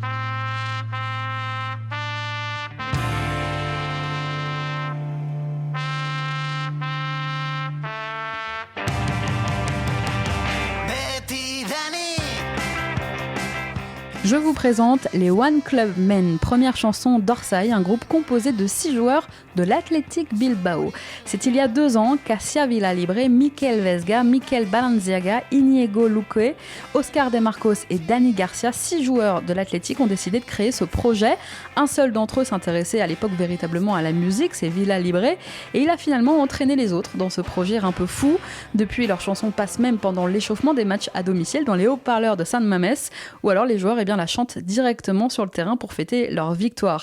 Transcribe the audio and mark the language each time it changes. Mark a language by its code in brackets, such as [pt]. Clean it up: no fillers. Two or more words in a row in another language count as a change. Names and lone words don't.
[fr] Je vous présente les One Club Men, première chanson d'Orsay, un groupe composé de 6 joueurs de l'Athletic Bilbao. C'est il y a 2 ans qu'Asia Villalibre, Mikel Vesga, Mikel Balanziaga, Inigo Luque, Oscar De Marcos et Dani Garcia, 6 joueurs de l'Athletic, ont décidé de créer ce projet. Un seul d'entre eux s'intéressait à l'époque véritablement à la musique, c'est Villalibre, et il a finalement entraîné les autres dans ce projet un peu fou. Depuis, leurs chansons passent même pendant l'échauffement des matchs à domicile dans les haut-parleurs de San Mamés, ou alors les joueurs bien la chantent directement sur le terrain pour fêter leur victoire.